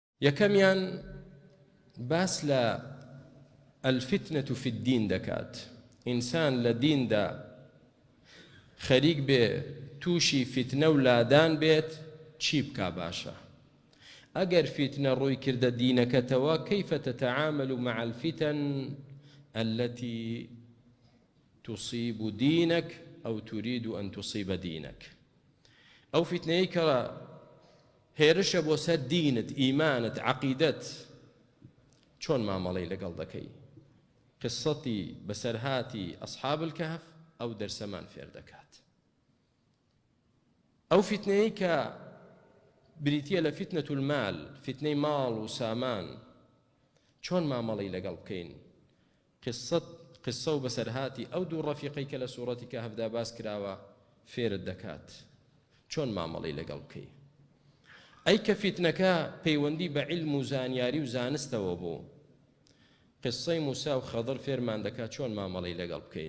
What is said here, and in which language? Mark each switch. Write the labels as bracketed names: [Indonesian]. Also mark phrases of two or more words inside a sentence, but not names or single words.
[Central Kurdish] یەکەمیان باس لە [Arabic] الفتنة في الدين [Central Kurdish] دەکات. ئینسان لە دیندا خەریک بێ تووشی فتنە و لادان بێت چی بکا باشە؟ ئەگەر فتنە ڕووی کردە دینەکەتەوە [Arabic] كيف تتعامل مع الفتن التي تصيب دينك أو تريد أن تصيب دينك؟ [Central Kurdish] أو فتنەی کە هێرشە بۆ سەر دینت، ئیمانت، عەقیدەت، چۆن مامەڵەی لەگەڵ دەکەی؟ قسەتی بەسەرهاتی [Arabic] ئەصحاب الكهف [Central Kurdish] ئەو دەرسەمان فێر دەکات. ئەو فتنەی کە بریتیە لە [Arabic] فتنة المال، [Central Kurdish] فتنەی ماڵ و سامان، چۆن مامەڵەی لەگەڵ بکەین؟ قسە و بەسەرهاتی ئەو دوو ڕەفیقەی کە لە سوورەتی کەهفدا باس کراوە فێرت دەکات. چۆن مامەڵەی لەگەڵ بکەی؟ ئەی کە فتنەکە پەیوەندی بە علم و زانیاری و زانستەوە بوو، قسەی موسا و خەضر فێرمان دەکات چۆن مامەڵەی لەگەڵ بکەین.